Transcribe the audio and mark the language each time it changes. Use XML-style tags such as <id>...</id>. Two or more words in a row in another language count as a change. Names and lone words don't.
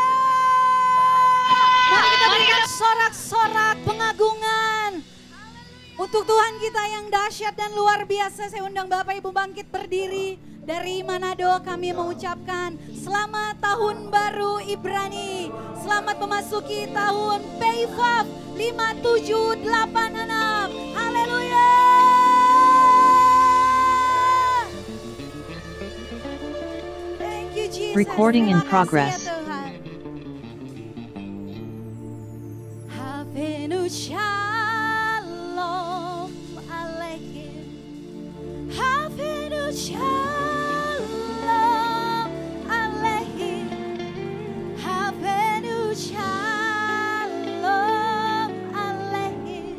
<id>Mari kita berikan sorak-sorak pengagungan untuk Tuhan kita yang dahsyat dan luar biasa. Saya undang Bapak Ibu bangkit berdiri. Dari Manado kami mengucapkan selamat tahun baru Ibrani. Selamat memasuki tahun Peifaf 5786. Haleluya.</id> <en>Thank you Jesus. Recording in</en> <id>Terima kasih</id> <en>progress.</en> <id>ya Tuhan.</id> <he>הבאנו שלום עליכם. הבאנו שלום עליכם. הבאנו שלום עליכם.</he>